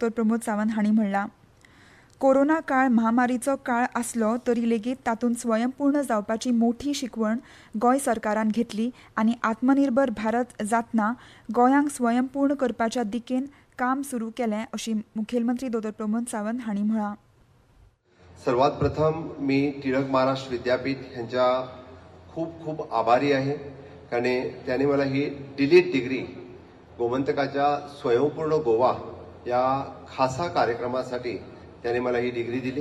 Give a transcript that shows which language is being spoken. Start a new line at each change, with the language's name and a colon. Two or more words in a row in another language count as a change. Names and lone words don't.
Konkani: प्रमोद सावंत हांणी म्हणलां. कोरोना काळ महामारीचो काळ आसलो तरी लेगीत तातूंत स्वयंपूर्ण जावपाची मोठी शिकवण गोंय सरकारान घेतली आनी आत्मनिर्भर भारत जातना गोंयांक स्वयंपूर्ण करपाच्या दिकेन काम सुरू केलें अशी मुखेलमंत्री डॉ. प्रमोद सावंत हांणी म्हळां.
Marathi: सर्वात प्रथम मी टिळक महाराष्ट्र विद्यापीठ यांच्या खूप खूप आभारी आहे कारण त्याने मला ही डिलीट डिग्री गोमंतकाच्या स्वयंपूर्ण गोवा या खासा कार्यक्रमासाठी त्याने मला ही डिग्री दिली.